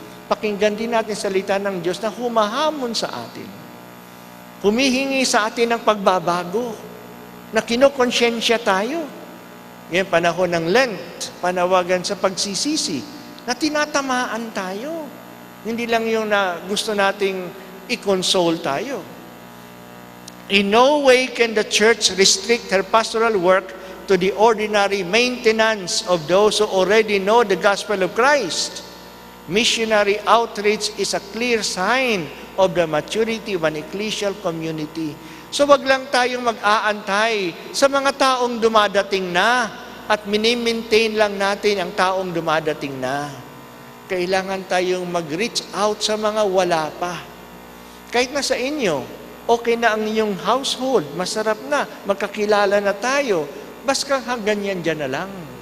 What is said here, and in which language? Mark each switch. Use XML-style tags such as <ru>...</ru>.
<tl>Pakinggan din natin salita ng Diyos na humahamon sa atin. Humihingi sa atin ng pagbabago, na kinokonsensya tayo. Yan, panahon ng Lent, panawagan sa pagsisisi, na tinatamaan tayo. Hindi lang yung na gusto nating i-console tayo.</tl> <en>In no way can the church restrict her pastoral work to the ordinary maintenance of those who already know the gospel of Christ. Missionary outreach is a clear sign of the maturity of an ecclesial community.</en> <tl>So wag lang tayong mag-aantay sa mga taong dumadating na at mini-maintain lang natin ang taong dumadating na. Kailangan tayong mag-reach out sa mga wala pa. Kahit na sa inyo, okay na ang inyong household, masarap na, magkakilala na tayo, basta ganyan dyan na lang.</tl>